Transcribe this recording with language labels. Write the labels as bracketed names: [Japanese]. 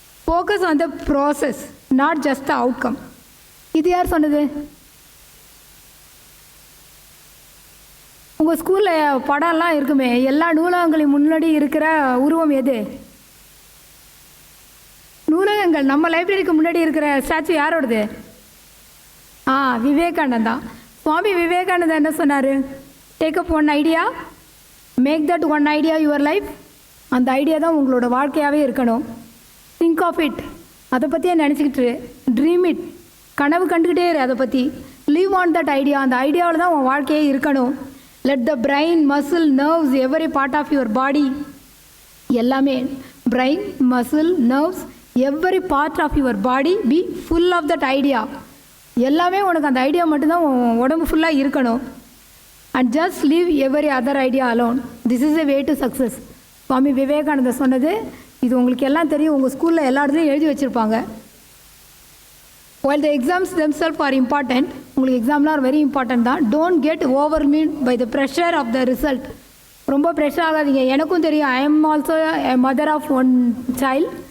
[English] Focus on the process, not just the outcome. [Tamil] இது யார் சொன்னது? உங்கள் ஸ்கூலில் படம்லாம் இருக்குமே, எல்லா நூலகங்களையும் முன்னாடி இருக்கிற உருவம் எது? நூலகங்கள். நம்ம லைப்ரரிக்கு முன்னாடி இருக்கிற ஸ்டாச்சு யாரோடது? விவேகானந்தா தான். சுவாமி விவேகானந்தா என்ன சொன்னார்? [English] Take up one idea, make that one idea your life. [Tamil] அந்த ஐடியா தான் உங்களோட வாழ்க்கையாகவே இருக்கணும். [English] think of it, [Tamil] அதை பற்றியே நினச்சிக்கிட்டு [English] dream it, [Tamil] கனவு கண்டுக்கிட்டே இரு அதை பற்றி. [English] live on that idea, [Tamil] அந்த ஐடியாவில் தான் உன் வாழ்க்கையே இருக்கணும். [English] Let the brain, muscle, nerves, every part of your body, எல்லாமே brain, muscle, nerves, every part of your body be full of that idea. [Tamil] எல்லாமே உனக்கு அந்த ஐடியா மட்டும்தான் உன் உடம்பு ஃபுல்லாக இருக்கணும். [English] And just leave every other idea alone. This is a way to success. [Tamil] Swami Vivekananda சொன்னது இது உங்களுக்கு எல்லாம் தெரியும். உங்கள் ஸ்கூலில் எல்லா இடத்துலையும் எழுதி வச்சுருப்பாங்க. [English] while the exams themselves are important, [Tamil] உங்களுக்கு எக்ஸாம்லாம் வெரி இம்பார்ட்டன்ட் தான். [English] Don't get overwhelmed by the pressure of the result. [Tamil] ரொம்ப ப்ரெஷர் ஆகாதீங்க. எனக்கும் தெரியும், [English] I am also a mother of one child.